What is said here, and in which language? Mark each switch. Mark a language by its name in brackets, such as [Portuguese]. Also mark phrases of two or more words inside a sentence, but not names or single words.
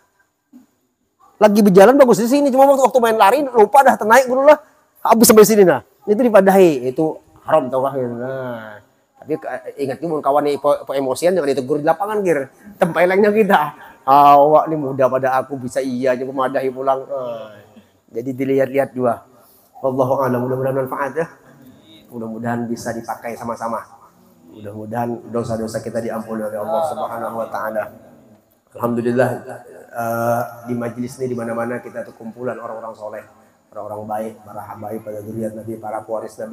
[Banjar] Lagi berjalan bagus di sini, cuma waktu main lari lupa dah ternaik dulu lah. Habis sampai sini nah. Itu dipadahi, itu haram tau kah? Nah, tapi ingat nih kawan nih emosian jangan ditegur di lapangan gir. Tempelengnya kita. Awak nih muda pada aku bisa iya aja memadahi pulang. Jadi dilihat-lihat juga. [Arabic] Wallahu a'lam, [Banjar] mudah-mudahan manfaat ya. Mudah-mudahan bisa dipakai sama-sama. Mudah-mudahan dosa-dosa kita diampuni oleh Allah [Arabic] Subhanahu wa taala. [Banjar] Alhamdulillah di majelis ini di mana-mana kita tuh kumpulan orang-orang soleh, orang-orang baik, para habaib, pada zuriat Nabi, para pewaris Nabi.